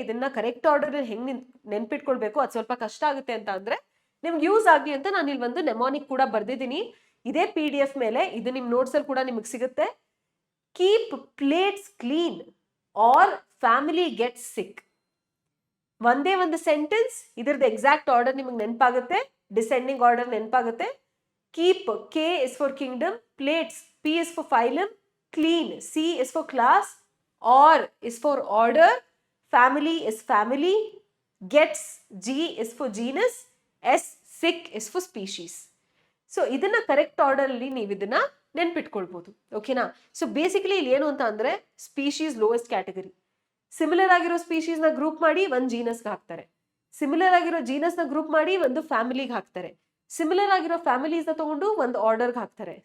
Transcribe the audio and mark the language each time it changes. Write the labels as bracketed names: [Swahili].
[Kannada] ಇದನ್ನ correct order ಹೆಂಗ್ ನೆನ್ಪಿಟ್ಕೊಳ್ಬೇಕು, ಅದು ಸ್ವಲ್ಪ ಕಷ್ಟ ಆಗುತ್ತೆ ಅಂತ ಅಂದ್ರೆ ನಿಮ್ಗೆ ಯೂಸ್ ಆಗ್ಲಿ ಅಂತ ನಾನು ಇಲ್ಲಿ ಒಂದು ನೆಮಾನಿಕ್ ಕೂಡ ಬರ್ದಿದ್ದೀನಿ. ಇದೇ PDF ಮೇಲೆ, ಇದು ನಿಮ್ ನೋಟ್ಸ್ ಅಲ್ಲಿ ಕೂಡ ನಿಮಗೆ ಸಿಗುತ್ತೆ. [English] Keep plates clean or family gets sick. [Kannada] ಒಂದೇ ಒಂದು ಸೆಂಟೆನ್ಸ್, ಇದ್ರದ್ದು ಎಕ್ಸಾಕ್ಟ್ ಆರ್ಡರ್ ನಿಮಗೆ ನೆನಪಾಗುತ್ತೆ, ಡಿಸೆಂಡಿಂಗ್ ಆರ್ಡರ್ ನೆನಪಾಗುತ್ತೆ. [English] Keep, K is for kingdom, plates, P is for phylum, clean, C is for class, or is for order, family is family, gets, G is for genus, S, sick is for species. [Kannada] So ಇದನ್ನ correct order ಅಲ್ಲಿ ನೀವು ಇದನ್ನ ನೆನ್ಪಿಟ್ಕೊಳ್ಬಹುದು. ಓಕೆನಾ. So basically ಇಲ್ಲಿ ಏನು ಅಂತ ಅಂದ್ರೆ species lowest category. Similar ಆಗಿರೋ ಸ್ಪೀಶೀಸ್ ನ ಗ್ರೂಪ್ ಮಾಡಿ ಒಂದು ಜೀನಸ್ಗೆ ಹಾಕ್ತಾರೆ. ಸಿಮಿಲರ್ ಆಗಿರೋ ಜೀನಸ್ ನ ಗ್ರೂಪ್ ಮಾಡಿ ಒಂದು ಫ್ಯಾಮಿಲಿಗೆ ಹಾಕ್ತಾರೆ. ಸಿಮಿಲರ್ ಆಗಿರೋ ಫ್ಯಾಮಿಲೀಸ್ ನ ತಗೊಂಡು ಒಂದು ಆರ್ಡರ್ಗೆ ಹಾಕ್ತಾರೆ.